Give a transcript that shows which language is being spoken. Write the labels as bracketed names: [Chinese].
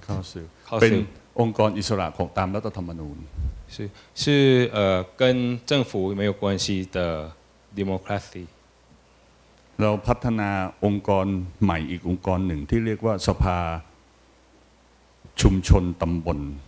[Thai] Council เป็นองค์กรอิสระของตามรัฐธรรมนูญ [Chinese] 是跟政府没有关系的 democracy [Thai] เราพัฒนาองค์กรใหม่อีกองค์กรหนึ่งที่เรียกว่าสภาชุมชนตำบล